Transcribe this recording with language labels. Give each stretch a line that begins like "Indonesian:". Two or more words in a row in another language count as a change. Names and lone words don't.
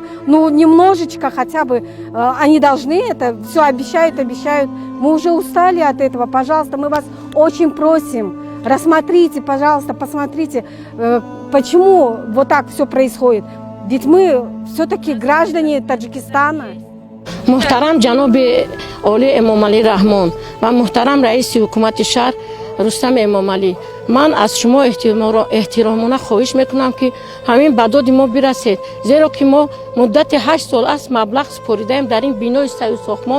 Russian: Ну, немножечко хотя бы. Они должны это, все обещают. Мы уже устали от этого. Пожалуйста, мы вас очень просим. Рассмотрите, пожалуйста, посмотрите, почему вот так все происходит. Ведь мы все-таки граждане Таджикистана.
Tajik: محترم جناب عالی امامعلی رحمان و محترم رئیس حکومت شهر رستم امامعلی، من از شما احترامانه خواهش میکنم که همین به داد ما برسید، زیرا که ما مدت 8 سال است مبلغ سپردیم در این بینای ساختمان.